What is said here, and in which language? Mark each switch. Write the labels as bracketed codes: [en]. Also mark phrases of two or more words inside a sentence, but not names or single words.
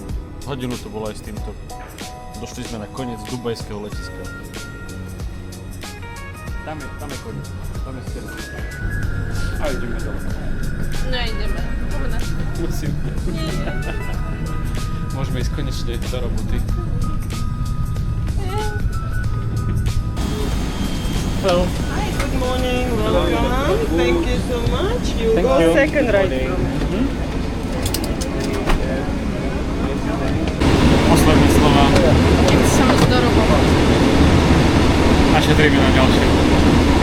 [sk] Hodinu to bolo aj s týmto. Došli sme na koniec dubajského letiska. Tam je koniec. Tam je stena. A ideme dole. Nejdeme. Poďme. Musím. Môžeme ísť konečne do roboty. [en] Hello. Hi, good morning, welcome. Thank you so much. You Thank go you. second right from. [sk] Posledné slova. Idem sa mi do roboty. A šetríme na ďalšie.